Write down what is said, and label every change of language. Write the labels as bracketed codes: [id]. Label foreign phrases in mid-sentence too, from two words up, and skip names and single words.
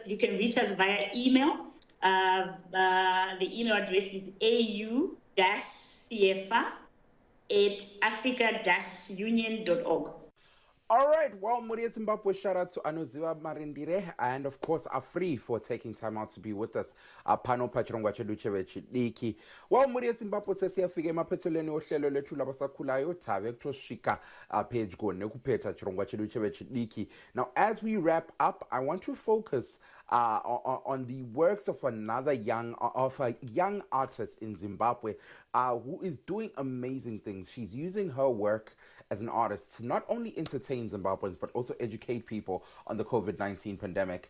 [en] You can reach us via email. The email address is au-ciefa@africa-union.org. All right, well, [sn] Muria Zimbabwe, [en] shout out to Anuziwa Marindire, and of course, are free for taking time out to be with us. [sn] Pano pachirongwa chedu chevechidiki. [en] Well, [sn] Muria Zimbabwe [nd] sesiyafika emaphethelweni ohlelo lethu labasakhulayo [sn] tave kutosvika page go nekupeta chirongwa chedu chevechidiki. [en] Now, as we wrap up, I want to focus on the works of a young artist in Zimbabwe who is doing amazing things. She's using her work as an artist to not only entertain Zimbabweans, but also educate people on the COVID-19 pandemic.